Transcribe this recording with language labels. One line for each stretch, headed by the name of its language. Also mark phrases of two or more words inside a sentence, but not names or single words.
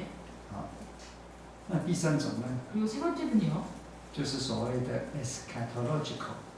Chinese: 那第三种呢，
Korean: 그리고 세 번째는요.
Chinese: 就是所谓的 eschatological。